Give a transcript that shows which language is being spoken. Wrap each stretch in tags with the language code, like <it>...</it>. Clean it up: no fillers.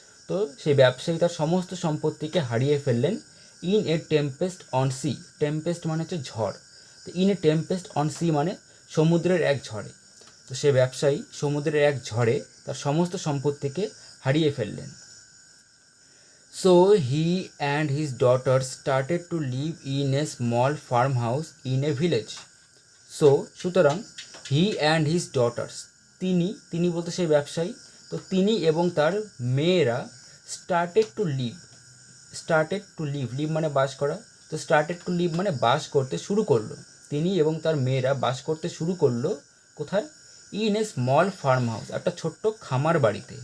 <bn>তো সেই ব্যবসায়ী তার সমস্ত সম্পত্তিকে হারিয়ে ফেললেন,</bn> <en>in a tempest on sea,</en> <bn>Tempest মানে হচ্ছে ঝড়। তো</bn> <en>in a tempest on sea</en> <bn>মানে সমুদ্রের এক ঝড়ে। তো সে ব্যবসায়ী সমুদ্রের এক ঝড়ে তার সমস্ত সম্পত্তিকে হারিয়ে ফেললেন।</bn> <en>So he and his daughters started to live in a small farmhouse in a village.</en> <bn>সুতরাং</bn> <en>he and his daughters,</en> <bn>তিনি বলতে সেই ব্যবসায়ী, তো তিনি এবং তার মেয়েরা</bn> <en>started to live, started to live,</en> <bn>leave মানে বাস করা, তো স্টার্টেড টু লিভ মানে বাস করতে শুরু করলো। তিনি এবং তার মেয়েরা বাস করতে শুরু করলো কোথায়?</bn> <en>in a small farm house,</en> <bn>একটা ছোট্ট খামার বাড়িতে।</bn>